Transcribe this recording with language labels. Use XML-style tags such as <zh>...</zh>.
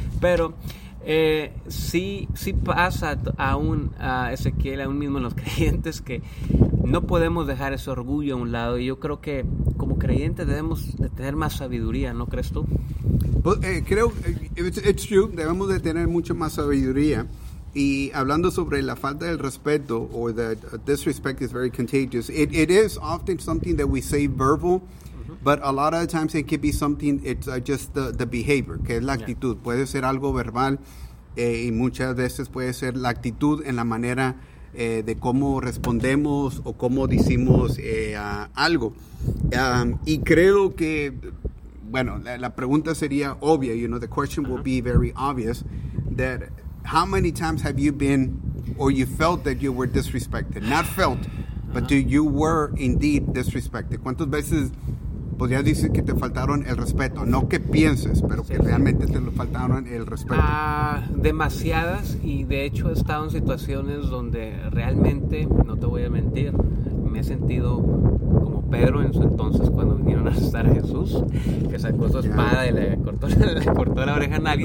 <es>Pero sí pasa aún a Ezequiel, aún mismo los creyentes, que no podemos dejar ese orgullo a un lado. Y yo creo que como creyentes debemos de tener más sabiduría, ¿no crees tú? Creo,</es> <en>it's true,</en> <es>debemos de tener mucho más sabiduría. Y hablando sobre la falta del respeto,</es> <en>or that disrespect is very contagious, it is often something that we say verbal, but a lot of the times it could be something, it's just the behavior,</en> <es>que es la actitud.</es> <en>Yeah.</en> <es>Puede ser algo verbal, y muchas veces puede ser la actitud en la manera de cómo respondemos o cómo decimos algo. Y creo que, bueno, la pregunta sería obvia,</es> <en>you know, the question will be very obvious, that how many times have you been, or you felt that you were disrespected? Not felt, but you were indeed disrespected.</en> <es>¿Cuántas veces podrías decir que te faltaron el respeto? No que pienses, pero que realmente te lo faltaron el respeto. Demasiadas, y de hecho he estado en situaciones donde realmente, no te voy a mentir, me he sentido como Pedro en su entonces cuando vinieron a arrestar a Jesús, que sacó su espada y le cortó la oreja a nadie.</es>